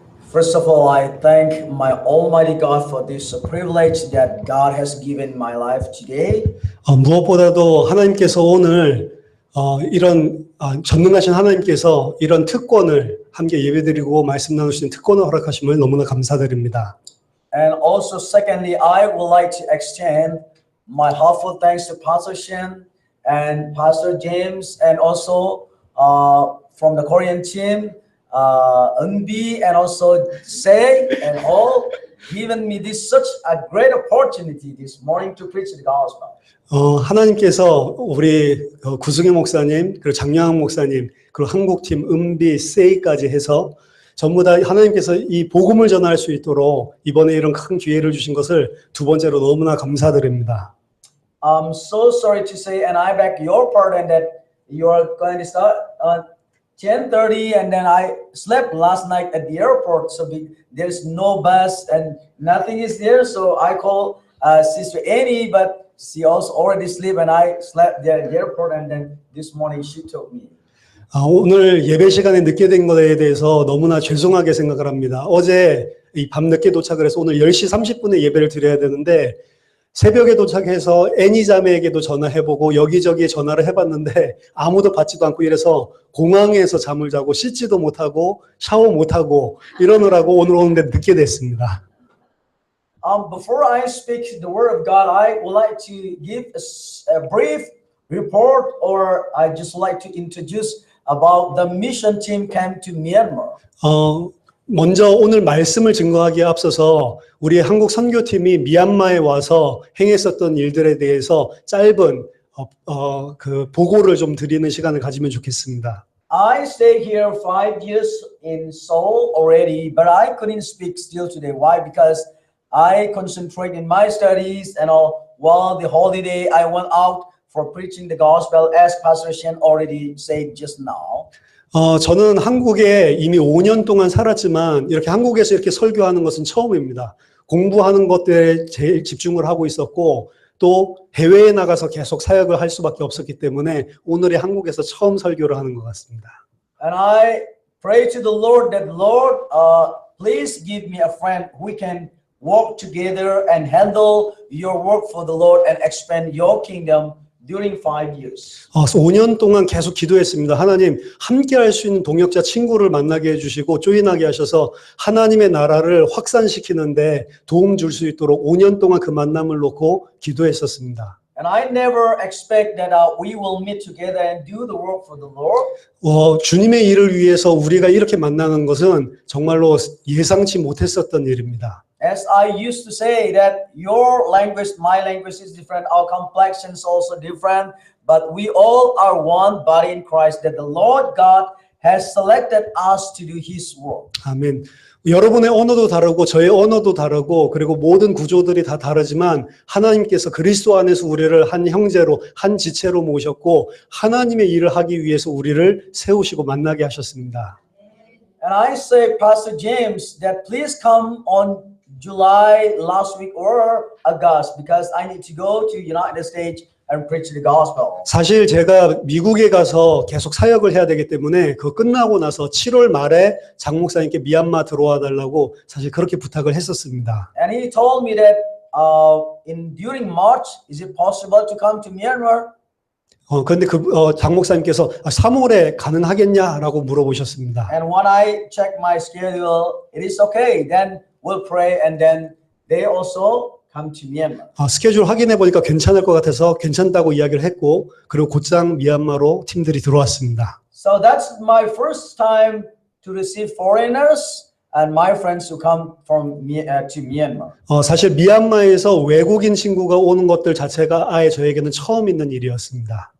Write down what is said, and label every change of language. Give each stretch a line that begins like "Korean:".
English: First of all, I thank my Almighty God for this privilege that God has given my life today.
Korean: 무엇보다도 하나님께서 오늘 이런 전능하신 하나님께서 이런 특권을 함께 예배드리고 말씀 나누시는 특권을 허락하심을 너무나 감사드립니다.
English: And also, secondly, I would like to extend my heartfelt thanks to Pastor Shen and Pastor James, and also from the Korean team, Eunbi and also Say, and all given me this such a great opportunity this morning to preach the gospel.
Korean: 하나님께서 우리 구승혜 목사님, 그리고 장영학 목사님, 그리고 한국팀 은비, 세이까지 해서 전부 다 하나님께서 이 복음을 전할 수 있도록 이번에 이런 큰 기회를 주신 것을 두 번째로 너무나 감사드립니다.
English: I'm so sorry to say, and I beg your pardon that you are going to start 10:30, and then I slept last night at the airport, so there's no bus and nothing is there. So I called Sister Annie, but she also already slept, and I slept there at the airport. And then this morning she told me.
Korean: 오늘 예배 시간에 늦게 된 것에 대해서 너무나 죄송하게 생각을 합니다. 어제 이 밤 늦게 도착을 해서 오늘 10시 30분에 예배를 드려야 되는데 새벽에 도착해서 애니 자매에게도 전화해보고 여기저기 전화를 해봤는데 아무도 받지도 않고 이래서 공항에서 잠을 자고 씻지도 못하고 샤워 못하고 이러느라고 오늘 오는데 늦게 됐습니다.
English: Before I speak the word of God, I would like to give a brief report, or I just like to introduce about the mission team came to Myanmar.
Korean: 먼저 오늘 말씀을 증거하기에 앞서서 우리 한국 선교팀이 미얀마에 와서 행했었던 일들에 대해서 짧은 그 보고를 좀 드리는 시간을 가지면 좋겠습니다.
English: I stayed here 5 years in Seoul already, but I couldn't speak still today. Why? Because I concentrate in my studies, and while the holiday I went out for preaching the gospel, as Pastor Shen already said just now.
Korean: 저는 한국에 이미 5년 동안 살았지만 이렇게 한국에서 이렇게 설교하는 것은 처음입니다. 공부하는 것들에 제일 집중을 하고 있었고 또 해외에 나가서 계속 사역을 할 수밖에 없었기 때문에 오늘이 한국에서 처음 설교를 하는 것 같습니다.
English: And I pray to the Lord that Lord, please give me a friend who can work together and handle your work for the Lord and expand your kingdom during 5 years.
Korean: 5년 동안 계속 기도했습니다. 하나님, 함께 할 수 있는 동역자 친구를 만나게 해주시고 조인하게 하셔서 하나님의 나라를 확산시키는데 도움 줄 수 있도록 5년 동안 그 만남을 놓고 기도했었습니다.
English: And I never expect that we will meet together and do the work for the Lord.
Korean: 주님의 일을 위해서 우리가 이렇게 만나는 것은 정말로 예상치 못했었던 일입니다.
English: As I used to say that your language, my language is different, our complexion is also different, but we all are one body in Christ, that the Lord God has selected us to do His work.
Korean: 아멘. 여러분의 언어도 다르고 저의 언어도 다르고 그리고 모든 구조들이 다 다르지만 하나님께서 그리스도 안에서 우리를 한 형제로 한 지체로 모셨고 하나님의 일을 하기 위해서 우리를 세우시고 만나게 하셨습니다.
English: And I say, Pastor James, that please come on July last week or August, because I need to go to United States and preach the gospel.
Korean: 사실 제가 미국에 가서 계속 사역을 해야 되기 때문에 그거 끝나고 나서 7월 말에 장 목사님께 미얀마 들어와 달라고 사실 그렇게 부탁을 했었습니다.
English: And he told me that during March, is it possible to come to Myanmar?
Korean: 그런데 장 목사님께서 3월에 가능하겠냐라고 물어보셨습니다.
English: And when I check my schedule, it is okay. Then we'll pray, and then they also come to Myanmar.
Korean: 스케줄 확인해 보니까 괜찮을 것 같아서 괜찮다고 이야기를 했고, 그리고 곧장 미얀마로 팀들이 들어왔습니다.
English: So that's my first time to receive foreigners and my friends who come from to Myanmar.
Korean: 사실 미얀마에서 외국인 친구가 오는 것들 자체가 아예 저에게는 처음 있는 일이었습니다.